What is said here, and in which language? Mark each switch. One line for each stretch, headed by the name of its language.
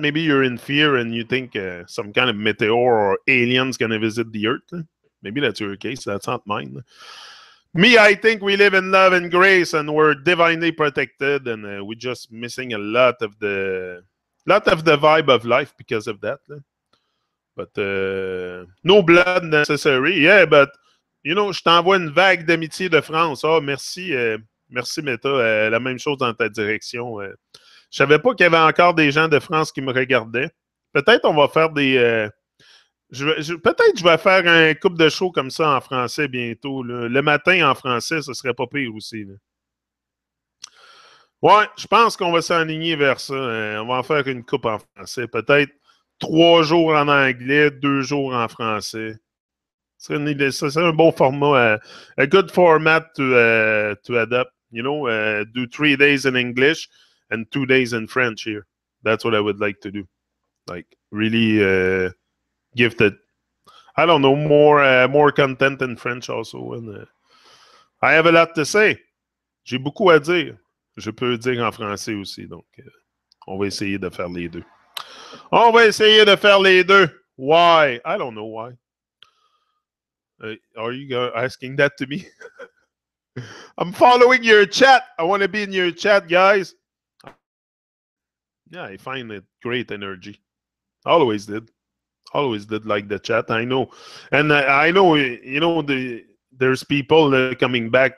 English: Maybe you're in fear and you think some kind of meteor or alien's going to visit the earth. Maybe that's your case. That's not mine. Me, I think we live in love and grace and we're divinely protected, and we're just missing a lot of the vibe of life because of that. But no blood necessary. Yeah, but you know,
French: je t'envoie une vague d'amitié de France. Oh, merci, merci Meta. La même chose dans ta direction. Je savais pas qu'il y avait encore des gens de France qui me regardaient. Peut-être on va faire des... peut-être je vais faire un couple de shows comme ça en français bientôt. Là. Le matin en français, ce serait pas pire aussi. Là. Ouais, je pense qu'on va s'enligner vers ça. On va en faire une coupe en français. Peut-être 3 jours en anglais, 2 jours en français. C'est un bon format.
English: A good format to adapt. You know, do 3 days in English and 2 days in French here. That's what I would like to do. Like, really give the, I don't know, more content in French also. And I have a lot to say.
French: J'ai beaucoup à dire. Je peux dire en français aussi. Donc, on va essayer de faire les deux. On va essayer de faire les deux.
English: Why? I don't know why. Are you asking that to me? I'm following your chat. I want to be in your chat, guys. Yeah, I find it great energy. Always did. Always did like the chat. I know. And I know, you know, there's people coming back.